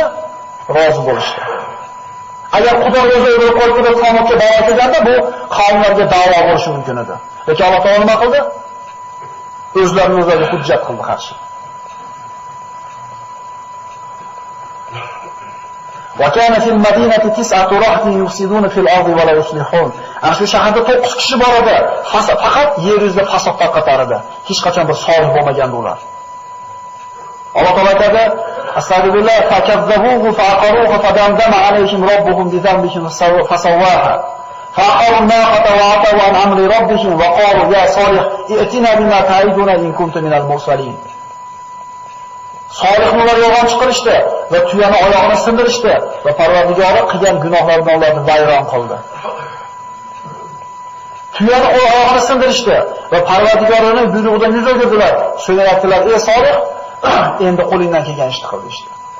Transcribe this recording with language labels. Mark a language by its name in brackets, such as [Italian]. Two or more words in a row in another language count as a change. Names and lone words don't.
[Uzbek] Rozi bo'lishdi. Agar Xudo o'zi o'ldirib qo'ysa, Samudga balo kelganda bu qavmlarga da'vo bo'lishi mumkin edi. Lekin Alloh taolo nima qildi? O'zlarini o'zlariga hujjat qildi qarshi. [Arabic] وكان في المدينة تسعة رهط يفسدون في الأرض ولا يصلحون. [Uzbek] Ana shu shaharda 9 kishi bor edi. Faqat yer yuzida fasod tarqatar edi. Hech qachon bir solih bo'lmagandi ular. Alloh taolo aytadi: [Arabic] "أستغفر الله فكذبوه فعقروها فدمدم عليهم ربهم بذنبهم فسواها." فأخروا الناقة وعتوا عن أمر ربهم وقالوا يا صالح ائتنا بما تعدنا إن كنت من المرسلين. [Uzbek] Solihlar yolg'on chiqarishdi va tuyani oyog'ini sindirishdi va Parvardigori qilgan gunohlardan ularni vayron qildi. Tuyani oyog'ini sindirishdi va Parvardigorining buyrug'idan yuz o'girdilar. So'ngra aytdilar: "Ey Solih, endi qo'lingdan kelgan ishni qil" deydi.